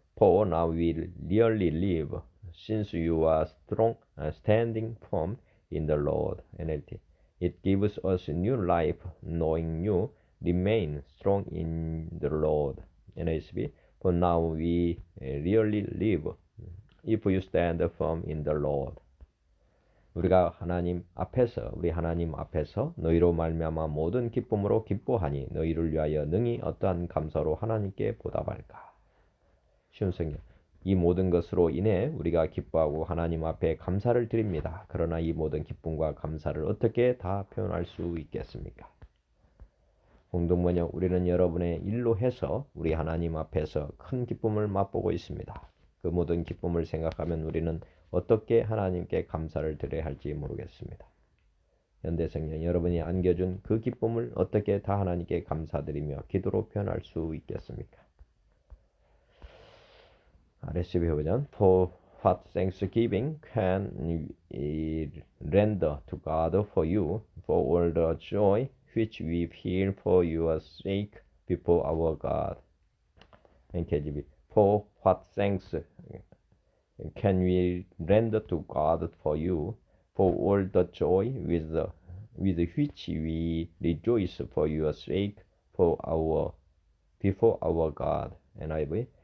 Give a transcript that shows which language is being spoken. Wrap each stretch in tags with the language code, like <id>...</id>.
<en>For now we really live since you are strong standing firm in the Lord. NLT. It gives us new life knowing you remain strong in the Lord. NSB. For now we really live if you stand firm in the Lord.</en> <ko>우리가 우리 하나님 앞에서 너희로 말미암아 모든 기쁨으로 기뻐하니 너희를 위하여 능히 어떠한 감사로 하나님께 보답할까. 쉬운 성경. 이 모든 것으로 인해 우리가 기뻐하고 하나님 앞에 감사를 드립니다. 그러나 이 모든 기쁨과 감사를 어떻게 다 표현할 수 있겠습니까? 공동번역. 우리는 여러분의 일로 해서 우리 하나님 앞에서 큰 기쁨을 맛보고 있습니다. 그 모든 기쁨을 생각하면 우리는 어떻게 하나님께 감사를 드려야 할지 모르겠습니다. 현대성경. 여러분이 안겨준 그 기쁨을 어떻게 다 하나님께 감사드리며 기도로 표현할 수 있겠습니까? RSV 버전.</ko> <en>For what thanksgiving can we render to God for you, for all the joy which we feel for your sake before our God. NKJV. For what thanks can we render to God for you, for all the joy with which we rejoice for your sake before our God. NIV.</en>